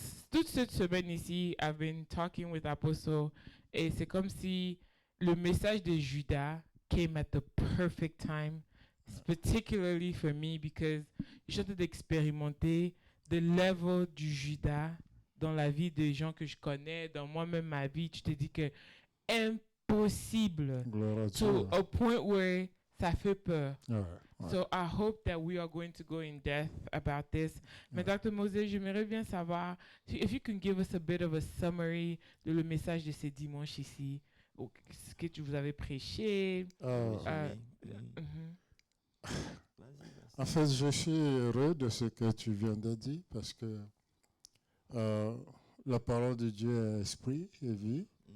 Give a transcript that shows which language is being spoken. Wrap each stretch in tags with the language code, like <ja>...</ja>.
<fr>Toute cette semaine ici,</fr> <en>I've been talking with Apostle</en> <fr>et c'est comme si le message de Judas</fr> <en>came at the perfect time, particularly for me because</en> <fr>je suis en train d'expérimenter</fr> <en>the level</en> <fr>du Judas dans la vie des gens que je connais, dans moi-même ma vie. Tu te dis que impossible Gloire à</fr> <en>to</en> <fr>Dieu.</fr> <en>a point where</en> <fr>ça fait peur. Ouais.</fr> <en>So I hope that we are going to go in depth about this.</en> <fr>Mais Dr. Moses, j'aimerais bien savoir,</fr> <en>if you can give us a bit of a summary</en> <fr>de le message de ce dimanche ici, ou ce que tu vous avez prêché. Résumé. Mhm. Vas-y. En fait, je suis heureux de ce que tu viens de dire parce que la parole de Dieu est esprit et vie.</fr>